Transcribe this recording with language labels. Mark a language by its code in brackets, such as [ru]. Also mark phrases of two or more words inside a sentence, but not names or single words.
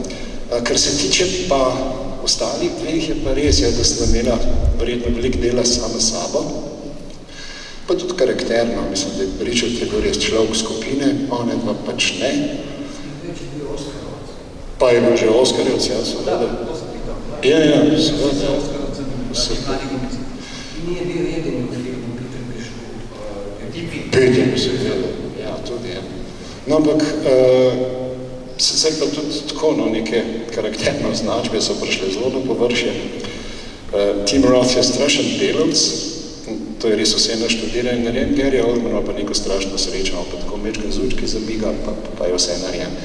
[sl] Kar se tiče pa ostalih dveh, je pa res, da sta imela verjetno veliko dela sama sabo, pa tudi karakterno, mislim, da je Richard je bil res človek skupine, on je pa pač ne. Pa je bil že Oskarjevc, ja, seveda. Ja, seveda. [hr] Nije bio jedini u filmu Peter Biškov. [sl] Peter, seveda, ja, tudi je. No, ampak, sicer pa tudi tako, no, neke karakterne označbe so prišle zelo do površja. Tim Roth je strašen delavc, to je res vse naštudiran in narejen, Gary Oldman pa neko strašno srečo, pa tako mečka zučki zamiga, pa je vse narejen.